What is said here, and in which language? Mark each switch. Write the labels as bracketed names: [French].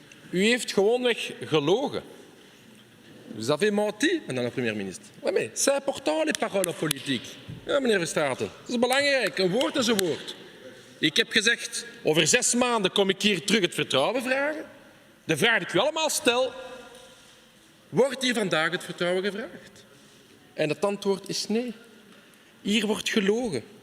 [Dutch] U heeft gewoonweg gelogen. [French] Vous avez menti, madame la première ministre. Oui, mais c'est important, les paroles politiques. [Dutch] Ja, meneer Verstraeten, dat is belangrijk. Een woord is een woord. Ik heb gezegd, over 6 maanden kom ik hier terug het vertrouwen vragen. De vraag die ik u allemaal stel, wordt hier vandaag het vertrouwen gevraagd? En het antwoord is nee. Hier wordt gelogen.